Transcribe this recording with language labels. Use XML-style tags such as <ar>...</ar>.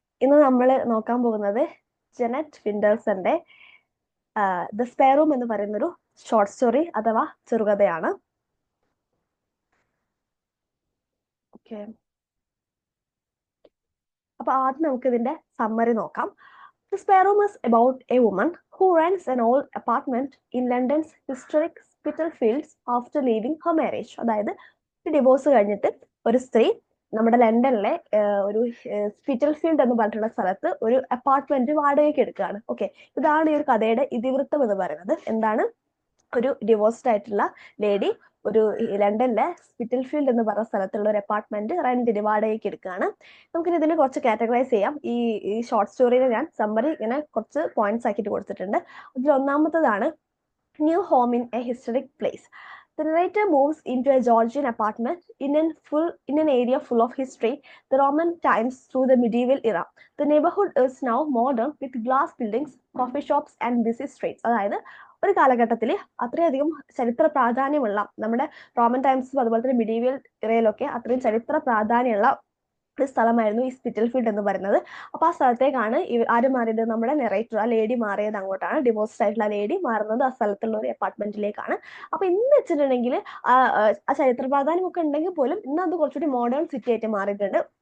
<ml>ഇന്ന് നമ്മൾ നോക്കാൻ പോകുന്നത് ജെനറ്റ് വിൻഡേഴ്സന്റെ ദ സ്പെയർ റൂം എന്ന് പറയുന്നൊരു ഷോർട്ട് സ്റ്റോറി അഥവാ ചെറുകഥയാണ്. ഓക്കെ, അപ്പൊ ആദ്യം നമുക്ക് ഇതിന്റെ സമ്മറി നോക്കാം.</ml> <en>The spare room is about a woman who rents an old apartment in London's historic Spitalfields after leaving her marriage.</en> <ml>അതായത് ഡിവോഴ്സ് കഴിഞ്ഞിട്ട് ഒരു സ്ത്രീ നമ്മുടെ ലണ്ടനിലെ ഒരു സ്പിറ്റൽഫീൽഡ് എന്ന് പറഞ്ഞിട്ടുള്ള സ്ഥലത്ത് ഒരു അപ്പാർട്ട്മെന്റ് വാടകയ്ക്ക് എടുക്കുകയാണ്. ഓക്കെ, ഇതാണ് ഈ ഒരു കഥയുടെ ഇതിവൃത്തം എന്ന് പറയുന്നത്. എന്താണ്? ഒരു ഡിവോഴ്സ്ഡ് ആയിട്ടുള്ള ലേഡി ഒരു ലണ്ടനിലെ സ്പിറ്റൽഫീൽഡ് എന്ന് പറഞ്ഞ സ്ഥലത്തുള്ള ഒരു അപ്പാർട്ട്മെന്റ് റെന്റിന് വാടകയ്ക്ക് എടുക്കുകയാണ്. നമുക്കിനി ഇതിനെ കുറച്ച് കാറ്റഗറൈസ് ചെയ്യാം. ഈ ഷോർട്ട് സ്റ്റോറിയിൽ ഞാൻ സമ്മറി ഇങ്ങനെ കുറച്ച് പോയിന്റ്സ് ആക്കിയിട്ട് കൊടുത്തിട്ടുണ്ട്. അതിൽ ഒന്നാമത്തതാണ്</ml> <en>New home in a historic place. The narrator moves into a Georgian apartment in an area full of history, the Roman times through the medieval era. The neighborhood is now modern with glass buildings, coffee shops and busy streets.</en> <ml>അതായത് ഒരു കാലഘട്ടത്തിൽ അത്രയധികം ചരിത്ര പ്രാധാന്യമുള്ള നമ്മുടെ Roman ടൈംസും അതുപോലെ തന്നെ medieval ഇറയിലൊക്കെ അത്രയും ചരിത്ര പ്രാധാന്യമുള്ള ഒരു സ്ഥലമായിരുന്നു ഈ സ്പിറ്റൽഫീൽഡ് എന്ന് പറയുന്നത്. അപ്പൊ ആ സ്ഥലത്തേക്കാണ് ആര് മാറിയത്? നമ്മുടെ നെറേറ്റർ, ആ ലേഡി മാറിയത് അങ്ങോട്ടാണ്. ഡിവോഴ്സ്ഡ് ആയിട്ടുള്ള ആ ലേഡി മാറുന്നത് ആ സ്ഥലത്തുള്ള ഒരു അപ്പാർട്ട്മെന്റിലേക്കാണ്. അപ്പൊ ഇന്ന് വെച്ചിട്ടുണ്ടെങ്കിൽ ആ ചരിത്ര പ്രാധാന്യം ഒക്കെ ഉണ്ടെങ്കിൽ പോലും ഇന്ന് അത് കുറച്ചുകൂടി മോഡേൺ സിറ്റി ആയിട്ട് മാറിയിട്ടുണ്ട്.</ml>